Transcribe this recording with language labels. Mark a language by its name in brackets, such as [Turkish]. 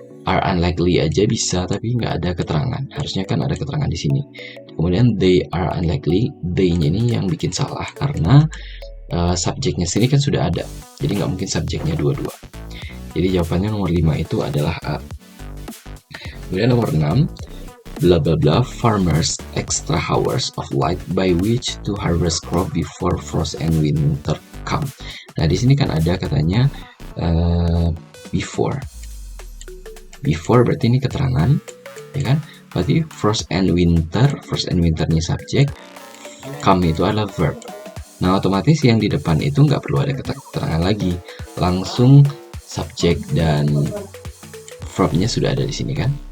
[English] Are unlikely [Indonesian] aja bisa tapi nggak ada keterangan, harusnya kan ada keterangan di sini. Kemudian [English] they are unlikely, [Indonesian] they-nya ini yang bikin salah karena subjeknya sini kan sudah ada, jadi nggak mungkin subjeknya dua-dua. Jadi jawabannya nomor 5 itu adalah A. Kemudian nomor 6, [English] blah blah blah, farmers extra hours of light by which to harvest crop before frost and winter come. [Indonesian] Nah di sini kan ada katanya before berarti ini keterangan, ya kan? Berarti frost and winternya subjek, come itu adalah verb. Nah otomatis yang di depan itu nggak perlu ada keterangan lagi, langsung subjek dan verbnya sudah ada di sini kan.